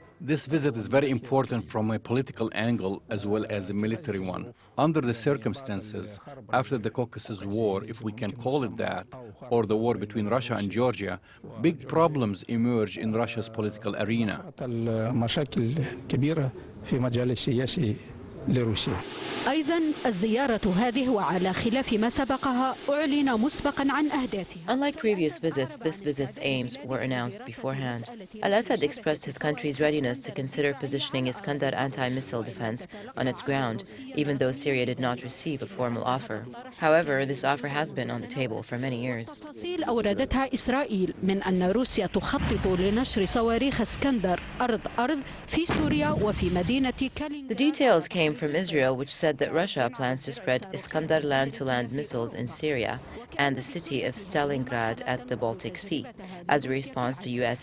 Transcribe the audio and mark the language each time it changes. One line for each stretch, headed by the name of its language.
English: This visit is very important from a political angle as well as a military one. Under the circumstances, after the Caucasus War, if we can call it that, or the war between Russia and Georgia, big problems emerge in Russia's political arena.
Arabic: أيضا الزيارة هذه وعلى خلاف ما سبقها أعلن مسبقا عن أهدافها.
English: Unlike previous visits, this visit's aims were announced beforehand. Al-Assad expressed his country's readiness to consider positioning Iskander anti-missile defense on its ground, even though Syria did not receive a formal offer. However, this offer has been on the table for many years.
Arabic: أوردتها إسرائيل من أن روسيا تخطط لنشر صواريخ اسكندر أرض في سوريا وفي مدينة كالينغراد.
English: The details came from Israel, which said that Russia plans to spread Iskander land-to-land missiles in Syria and the city of Stalingrad at the Baltic Sea, as a response to U.S.